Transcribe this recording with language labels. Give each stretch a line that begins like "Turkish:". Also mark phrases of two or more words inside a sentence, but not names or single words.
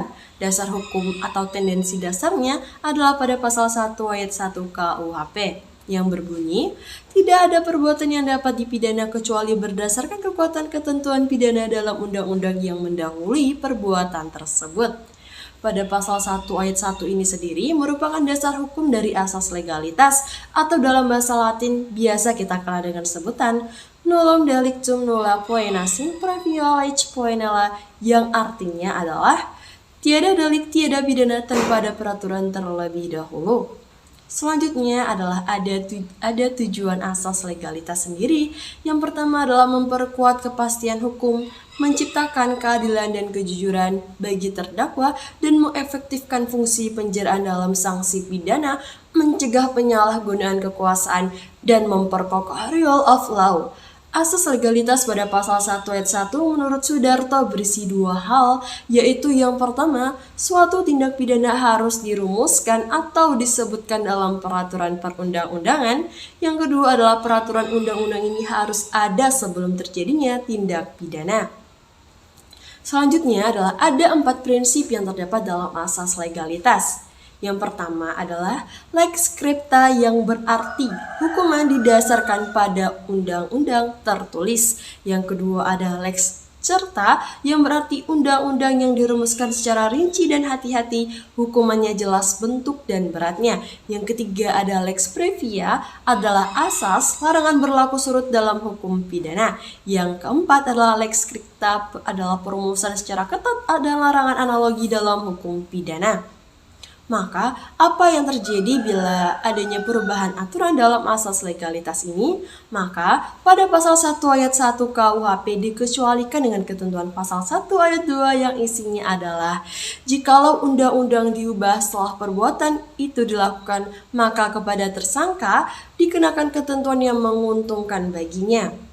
Indonesian: Dasar hukum atau tendensi dasarnya adalah pada pasal 1 ayat 1 KUHP yang berbunyi, tidak ada perbuatan yang dapat dipidana kecuali berdasarkan kekuatan ketentuan pidana dalam undang-undang yang mendahului perbuatan tersebut. Pada pasal 1 ayat 1 ini sendiri merupakan dasar hukum dari asas legalitas atau dalam bahasa Latin biasa kita kenal dengan sebutan
Latin: nullum delictum nulla poena sin previa lege poenella,
Indonesian: yang artinya adalah tiada delik, tiada pidana tanpa ada peraturan terlebih dahulu. Selanjutnya adalah ada tujuan asas legalitas sendiri. Yang pertama adalah memperkuat kepastian hukum, menciptakan keadilan dan kejujuran bagi terdakwa, dan mengefektifkan fungsi penjaraan dalam sanksi pidana, mencegah penyalahgunaan kekuasaan, dan memperkokoh
English: rule of law.
Indonesian: Asas legalitas pada pasal 1 ayat 1 menurut Sudarto berisi dua hal, yaitu yang pertama, suatu tindak pidana harus dirumuskan atau disebutkan dalam peraturan perundang-undangan. Yang kedua adalah peraturan undang-undang ini harus ada sebelum terjadinya tindak pidana. Selanjutnya adalah ada 4 prinsip yang terdapat dalam asas legalitas. Yang pertama adalah
Latin: lex scripta,
Indonesian: yang berarti hukuman didasarkan pada undang-undang tertulis. Yang kedua ada
Latin: lex certa,
Indonesian: yang berarti undang-undang yang dirumuskan secara rinci dan hati-hati, hukumannya jelas bentuk dan beratnya. Yang ketiga ada
Latin: lex previa,
Indonesian: adalah asas larangan berlaku surut dalam hukum pidana. Yang keempat adalah
Latin: lex scripta,
Indonesian: adalah perumusan secara ketat ada larangan analogi dalam hukum pidana. Maka, apa yang terjadi bila adanya perubahan aturan dalam asas legalitas ini? Maka, pada pasal 1 ayat 1 KUHP dikecualikan dengan ketentuan pasal 1 ayat 2 yang isinya adalah jikalau undang-undang diubah setelah perbuatan itu dilakukan, maka kepada tersangka dikenakan ketentuan yang menguntungkan baginya.